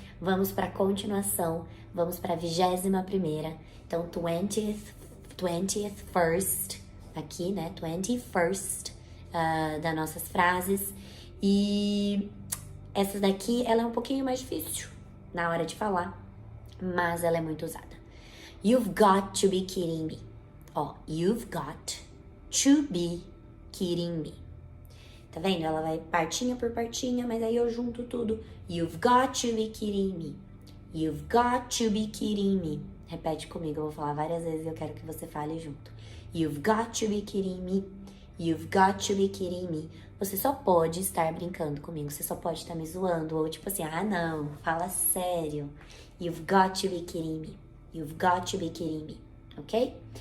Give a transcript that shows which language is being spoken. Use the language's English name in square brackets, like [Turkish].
[Portuguese] Vamos pra continuação, vamos pra 21ª. Então, 20th first, aqui, né? 21st das nossas frases. E essa daqui, ela é um pouquinho mais difícil na hora de falar, mas ela é muito usada. [English] You've got to be kidding me. Ó, you've got to be kidding me. [Portuguese] Tá vendo? Ela vai partinha por partinha, mas aí eu junto tudo. [English] You've got to be kidding me. You've got to be kidding me. [Portuguese] Repete comigo, eu vou falar várias vezes e eu quero que você fale junto. [English] You've got to be kidding me. You've got to be kidding me. [Portuguese] Você só pode estar brincando comigo, você só pode estar me zoando, ou tipo assim, ah não, fala sério. [English] You've got to be kidding me. You've got to be kidding me, ok?